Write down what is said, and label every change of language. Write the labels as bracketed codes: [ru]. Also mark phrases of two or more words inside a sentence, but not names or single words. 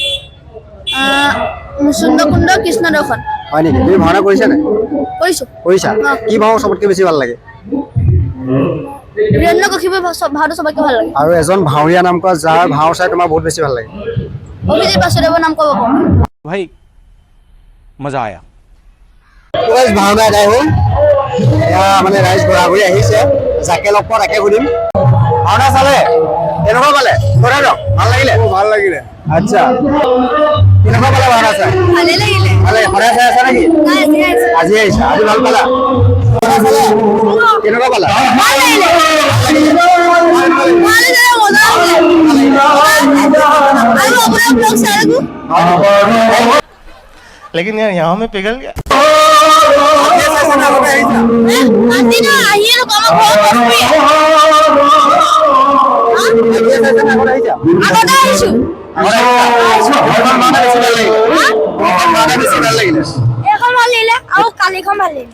[as] মুচুন্দ কুণ্ড কৃষ্ণ দৰ্শন হয় নেকি তুমি ভাওনা কৰিছা নাই কৰিছো কৰিছা কি ভাও চবতকে বেছি ভাল লাগে বীৰেন্দ্ৰ কশিপুৰ ভাওটো চবতকৈ ভাল লাগে আৰু এজন ভাওৰীয়া নাম কোৱা যাৰ ভাও চাই তোমাৰ বহুত বেছি ভাল লাগে অভিজিত বাসুদেৱৰ নাম ক'ব পাৰোঁ [hi] भाई मजा आया [as] ভাওনা এদাই হ'ল এয়া মানে ৰাইজ ঘূৰা ঘূৰি আহিছে যাকে লগ পাওঁ তাকে সুধিম ভাওনা চালে কেনেকুৱা পালে কথা দিয়ক ভাল লাগিলে আচ্ছা কেনেকুৱা পালে ভাওনা চাই ভালেই লাগিলে ভালে সদায় চাই আছা নেকি আজি আহিছা আজি ভাল পালা ভাওনা চালে কেনেকুৱা পালা ভাল লাগিলে মজা আৰু আপোনাৰ ব্লগ চাই থাকোঁ [hi] लेकिन यार यहाँ में पिघल गया [as] আজি না আহিয়ে নকওঁ আমাৰ ঘৰত আগতে আহিছোঁ এখন ভাল লাগিলে আৰু কালিখন ভাল লাগিলে